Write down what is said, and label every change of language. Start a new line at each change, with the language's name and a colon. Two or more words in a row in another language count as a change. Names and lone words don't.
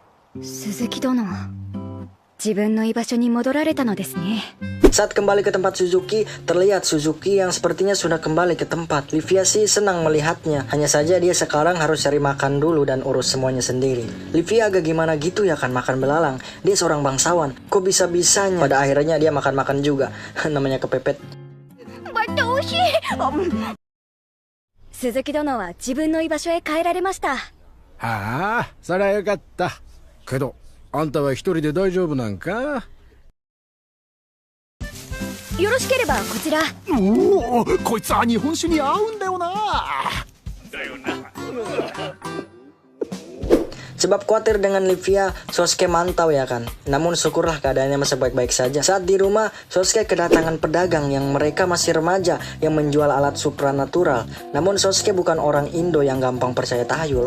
Japanese: 鈴木殿、自分の居場所に戻られたのですね。
Indonesian: Saat kembali ke tempat Suzuki, terlihat Suzuki yang sepertinya sudah kembali ke tempat. Livia sih senang melihatnya, hanya saja dia sekarang harus cari makan dulu dan urus semuanya sendiri. Livia agak gimana gitu ya kan makan belalang. Dia seorang bangsawan, kok bisa-bisanya? Pada akhirnya dia makan-makan juga, namanya kepepet.
Japanese: 鈴木殿は自分の居場所へ帰られました。はあ、そりゃよかった。けど、あんたは一人で大丈夫なんか？よろしければこちら。おお、こいつは日本酒に合うんだよな。
Indonesian: Sebab khawatir dengan Livia, Sosuke mantau ya kan. Namun syukurlah keadaannya masih baik-baik saja. Saat di rumah, Sosuke kedatangan pedagang yang mereka masih remaja yang menjual alat supranatural. Namun Sosuke bukan orang Indo yang gampang percaya tahayul.